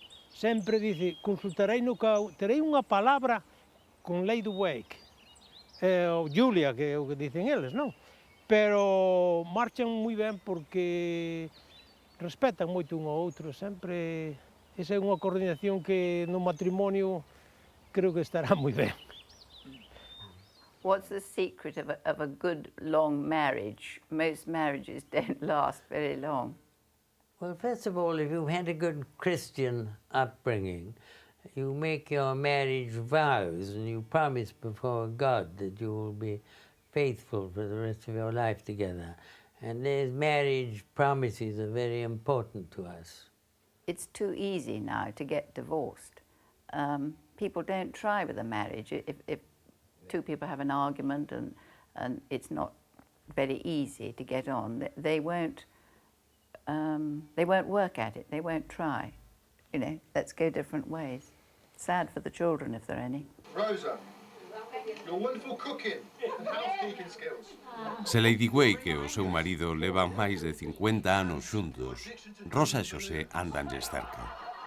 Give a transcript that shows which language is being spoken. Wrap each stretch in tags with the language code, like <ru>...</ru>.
<gl>Sempre dice consultareino terei unha palabra con Lady Wake. Ou Julia, que é o que dicen eles, non? Pero marchan moi ben porque respetan moito un ao outro. Sempre esa é unha coordinación que no matrimonio creo que estará moi ben.</gl> <en>What's the secret of a good long marriage? Most marriages don't last very long. Well, first of all, if you've had a good Christian upbringing, you make your marriage vows and you promise before God that you will be faithful for the rest of your life together. And these marriage promises are very important to us. It's too easy now to get divorced. People don't try with a marriage. If two people have an argument and it's not very easy to get on, they won't work at it. They won't try. You know, let's go different ways. Sad for the children if there are any. Rosa, your wonderful cooking and housekeeping skills.</en> <gl>Se Lady Wake e o seu marido levan máis de 50 anos xuntos, Rosa e Xosé andanlles cerca.</gl>